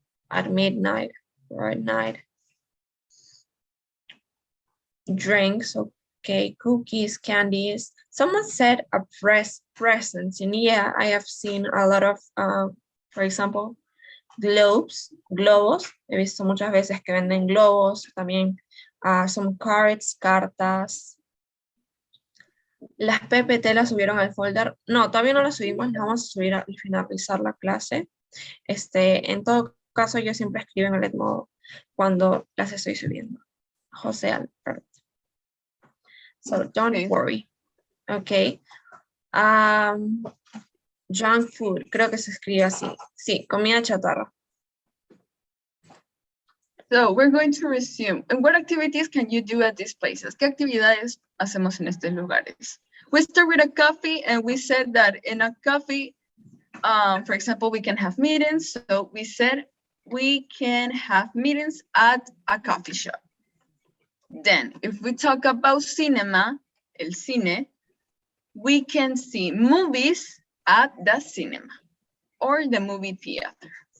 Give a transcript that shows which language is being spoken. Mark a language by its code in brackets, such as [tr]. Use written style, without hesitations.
[en] at midnight or at night. Drinks, okay, cookies, candies. Someone said a presents, and yeah, I have seen a lot of, for example, globos. [es] He visto muchas veces que venden globos, también [en] some cards, [es] cartas. Las PPT las subieron al folder. No, todavía no las subimos, las vamos a subir al finalizar la clase. En todo caso, yo siempre escribo en el Edmodo cuando las estoy subiendo. José Alberto. [en] So don't worry. Okay. [es] Junk food, creo que se escribe así. Sí, comida chatarra. [en] So we're going to resume. And what activities can you do at these places? [es] ¿Qué actividades hacemos en estos lugares? [en] We start with a coffee, and we said that in a coffee, for example, we can have meetings. So we said we can have meetings at a coffee shop. Then, if we talk about cinema, el cine, we can see movies at the cinema or the movie theater.